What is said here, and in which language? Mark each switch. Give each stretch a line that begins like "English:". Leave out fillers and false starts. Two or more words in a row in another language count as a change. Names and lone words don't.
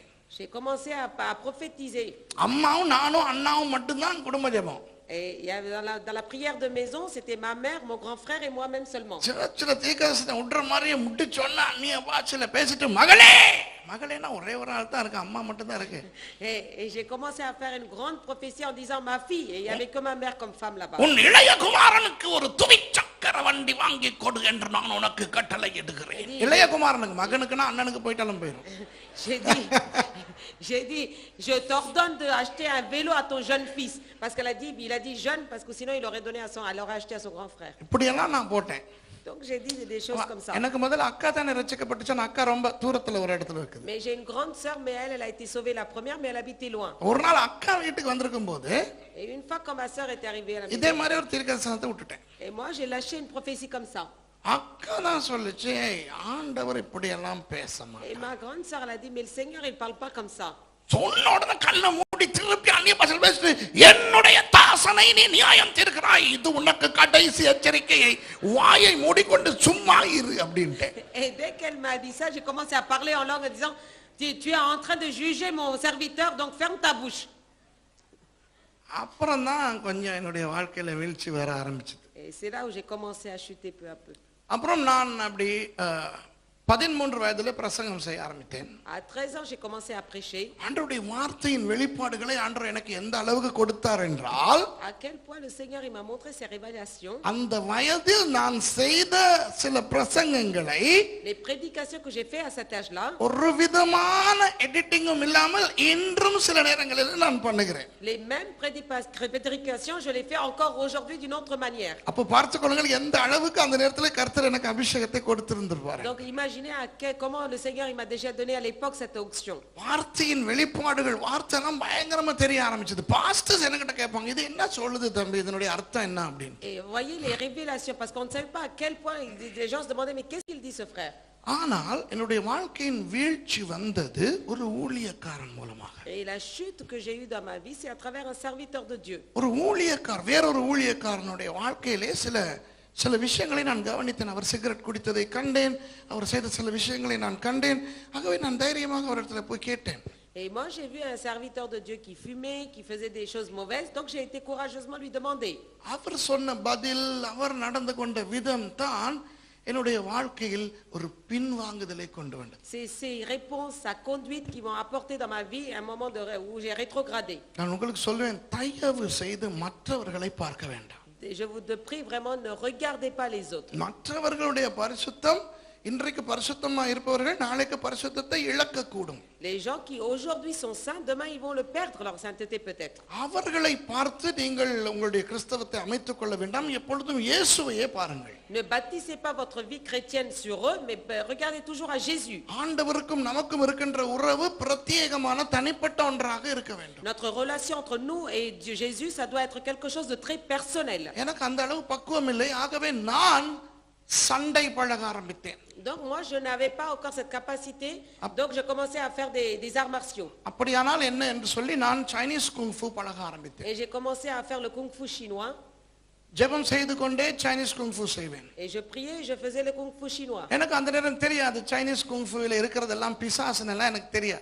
French: j'ai commencé à prophétiser.
Tamil: அம்மாவும் நானும் அண்ணாவும் மட்டும்தான் குடும்ப ஜெபம்.
French: Et il y avait dans la prière de maison, c'était ma mère, mon grand frère et moi-même seulement.
Tamil: சில தீர்க்கதரிசனம் விடுற மாதிரியே முட்டி சொன்னா அண்ணிய பாஷையில பேசிட்டு மகளேனா ஒரே ஒரு ஆள் தான் இருக்கு, அம்மா மட்டும் தான் இருக்கு.
French: Et j'ai commencé à faire une grande prophétie en disant ma fille, et il y avait que ma mère comme femme là-bas.
Tamil: உன் இளைய குமாரனுக்கு ஒரு துவிச்சக்கர வண்டி வாங்கி கொடு என்று நான் உனக்கு கட்டளை இடுகிறேன். இளைய குமாரனுக்கு, மகனுக்குனா அண்ணனுக்கு போயிட்டாலும் போயிடும்.
French: J'ai dit, je t'ordonne d'acheter un vélo à ton jeune fils. Parce qu'il a dit jeune, parce que sinon il aurait acheté à son grand frère.
Tamil: இப்படியெல்லாம் நான் போட்டேன்.
French: Donc j'ai dit des choses comme ça.
Tamil: எனக்கு முதல்ல அக்கா தானே ரட்சிக்கப்பட்டுச்சு. அக்கா ரொம்ப தூரத்துல ஒரு இடத்துல இருக்குது.
French: Mais j'ai une grande sœur, mais elle a été sauvée la première, mais elle habitait loin.
Tamil: ஒரு நாள் அக்கா வீட்டுக்கு வந்திருக்கும் போது,
French: et une fois quand ma sœur est arrivée à la maison,
Tamil: இதே மாதிரி ஒரு தீர்க்கதரிசனத்தை விட்டுட்டேன்.
French: et moi j'ai lâché une prophétie comme ça.
Tamil: அக்கா தான் சொல்லுச்சு, ஆண்டவர் இப்படி எல்லாம் பேச மாட்டார்.
French: Et ma grande sœur elle a dit, mais le Seigneur il parle pas comme ça.
Tamil: சொன்ன உடனே கண்ணை மூடி திருப்பி அந்நிய பாஷையில் பேசிட்டு, என்னுடைய தாசனை நீ நியாயம் தீர்க்கிறாய், இது உனக்கு கடைசி எச்சரிக்கையை, வாயை மூடிக்கொண்டு சும்மா இரு அப்படின்ட்டு.
French: Et dès qu'elle m'a dit ça, j'ai commencé à parler en langue en disant, tu es en train de juger mon serviteur, donc ferme ta bouche.
Tamil: அப்புறம் தான் கொஞ்சம் என்னுடைய வாழ்க்கையில வீழ்ச்சி வர ஆரம்பிச்சது.
French: Et c'est là où j'ai commencé à chuter peu à peu.
Tamil: அப்புறம் நான் அப்படி 13 வயதிலே பிரசங்கம் செய்ய ஆரம்பித்தேன்.
French: À 13 ans, j'ai commencé à prêcher.
Tamil: ஆண்டவருடைய வார்த்தையின் வெளிப்பாடுகளை ஆண்டவர் எனக்கு எந்த அளவுக்கு கொடுத்தார் என்றால்,
French: À quel point le Seigneur il m'a montré ses révélations.
Tamil: அந்த வயதில் நான் செய்த சில பிரசங்கங்களை
French: Les prédications que j'ai fait à cet âge-là.
Tamil: ஒரு விதமான எடிட்டிங்கும் இல்லாமல் இன்றும் சில நேரங்களில் நான் பண்ணுகிறேன்.
French: Les mêmes prédications, je les fais encore aujourd'hui d'une autre manière.
Tamil: அப்ப பார்த்துக்கொள்ளுங்கள் எந்த அளவுக்கு அந்த நேரத்தில் கர்த்தர் எனக்கு அபிஷேகத்தை கொடுத்திருந்திருப்பார்.
French: Donc imaginez comment le Seigneur il m'a déjà donné à l'époque cette onction.
Tamil: வார்த்தையின் வெளிப்பாடுகள் வார்த்தைலாம் பயங்கரமா தெரிய ஆரம்பிச்சது. பாஸ்டர்ஸ் என்கிட்ட கேட்பாங்க, இது என்ன சொல்லுது தம்பி, இதனுடைய அர்த்தம் என்ன அப்படின்னு.
French: Et voyez les révélations, parce qu'on ne savait pas à quel point les gens se demandaient mais qu'est-ce qu'il dit ce frère.
Tamil: ஆனால் என்னுடைய வாழ்க்கையின் வீழ்ச்சி வந்தது ஒரு ஊழியக்காரன் மூலமாக.
French: Et la chute que j'ai eue dans ma vie, c'est à travers un serviteur de Dieu.
Tamil: ஒரு ஊழியக்காரர், வேறொரு ஊழியக்காரனுடைய வாழ்க்கையிலே சில விஷயங்களை நான் கவனித்தேன். அவர் சிகரெட் குடித்ததை கண்டேன், அவர் செய்த சில விஷயங்களை நான் கண்டேன். ஆகவே நான் தைரியமாக அவரிடத்துல போய் கேட்டேன்.
French: Et moi j'ai vu un serviteur de Dieu qui fumait, qui faisait des choses mauvaises, donc j'ai été courageusement lui demander.
Tamil: அவர் சொன்ன பதில், அவர் நடந்து கொண்ட விதம் தான் என்னுடைய வாழ்க்கையில் ஒரு பின்வாங்குதலை கொண்டு வந்தது.
French: C'est ces réponses, sa conduite qui m'ont apporté dans ma vie un moment où j'ai rétrogradé.
Tamil: நான் உங்களுக்கு சொல்வேன், தயவு செய்து மற்றவர்களை பார்க்க வேண்டாம்.
French: Je vous prie vraiment, ne regardez pas les autres.
Tamil: மற்றவர்களுடைய பரிசுத்தம், இன்றைக்கு பரிசுத்தமா இருப்பவர்கள் நாளைக்கு பரிசுத்தத்தை இழக்க கூடும்.
French: Les gens qui aujourd'hui sont saints, demain ils vont le perdre leur sainteté peut-être.
Tamil: அவர்களை பார்த்து நீங்கள் உங்களுடைய கிறிஸ்தவத்தை அமைத்துக் கொள்ள வேண்டாம். எப்பொழுதும் இயேசுவையே பாருங்கள்.
French: Ne bâtissez pas votre vie chrétienne sur eux, mais regardez toujours à Jésus.
Tamil: ஆண்டவருக்கும் நமக்கும் இருக்கின்ற உறவு பிரத்யேகமான தனிப்பட்ட ஒன்றாக இருக்க வேண்டும்.
French: Notre relation entre nous et Dieu Jésus, ça doit être quelque chose de très personnel.
Tamil: எனக்கு அந்த அளவு பக்குவம் இல்லை. ஆகவே நான் சண்டை பழக ஆரம்பித்தேன்.
French: Donc moi je n'avais pas encore cette capacité, donc je commençais à faire des arts martiaux.
Tamil: அப்படியானால் என்ன என்று சொல்லி நான்
English: Chinese kung fu
Tamil: பழக ஆரம்பித்தேன்.
French: Et j'ai commencé à faire le kung fu chinois.
Tamil: ஜெபம் செய்து கொண்டே
English: Chinese kung fu
Tamil: செய்வேன்.
French: Et je priais, je faisais le kung fu chinois.
Tamil: எனக்கு அந்த நேரம் தெரியாது சைனீஸ் குங்ஃபுல இருக்கிறதெல்லாம் பிசாசுன்னு எல்லாம் எனக்கு தெரியாது.